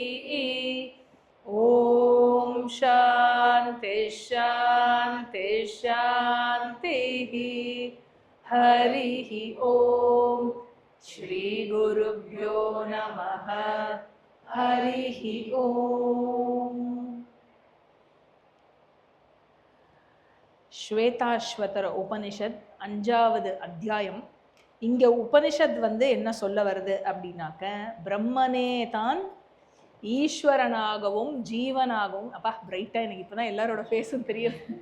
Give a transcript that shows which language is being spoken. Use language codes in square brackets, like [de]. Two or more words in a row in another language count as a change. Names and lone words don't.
[sa] ॐ शान्ति शान्ति शान्तिः। हरिः ॐ श्री गुरुभ्यो नमः। हरिः ॐ। [ta] ஸ்வேதாஸ்வதர உபனிஷத் 5வது அத்தியாயம். இங்கே உபனிஷத் என்ன சொல்ல வருது அப்படின்னாக்க, பிரம்மனே தான் ஈஸ்வரனாகவும் ஜீவனாகவும், அப்பா பிரைட்டாக எனக்கு இப்போ தான் எல்லாரோட ஃபேஸும் தெரியும்.